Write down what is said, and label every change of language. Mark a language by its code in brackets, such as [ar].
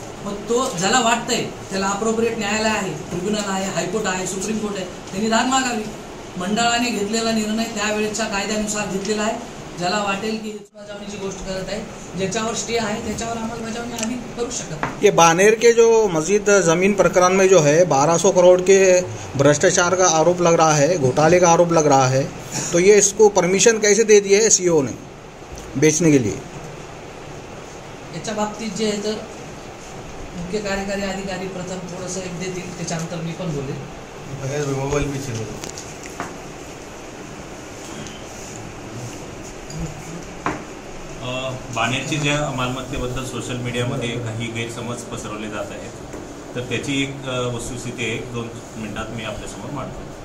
[mr] मग तो ज्याला वाटतंय त्याला अप्रोप्रिएट न्यायालय आहे, ट्रिब्युनल आहे, हायकोर्ट आहे, सुप्रीम कोर्ट आहे, त्यांनी दाद मागावी. मंडळाने घेतलेला निर्णय त्यावेळेच्या कायद्यानुसार घेतलेला आहे. ज्याला वाटेल की अंमलबजावणीची गोष्ट करत आहे, ज्याच्यावर स्टे आहे त्याच्यावर अंमलबजावणी आम्ही करू शकत. [hi] ये बानेर के जो मस्जिद ज़मीन प्रकरण में जो है 1200 करोड़ के भ्रष्टाचार का आरोप लग रहा है, घोटाले का आरोप लग रहा है, तो ये इसको परमिशन कैसे दे दी है सीओ ने बेचने के लिए? [mr] याच्या बाबतीत जे आहे तर मुख्य कार्यकारी अधिकारी प्रथम थोडंसं एक देतील, त्याच्यानंतर मी पण बोलेल. [hi] मोबाईल भी [mr] बानेरची ज्या मालमत्तेबद्दल सोशल मीडियामध्ये काही गैरसमज पसरवले जात आहेत तर त्याची एक वस्तुस्थिती 1-2 मिनिटात मी आपल्यासमोर मांडतो.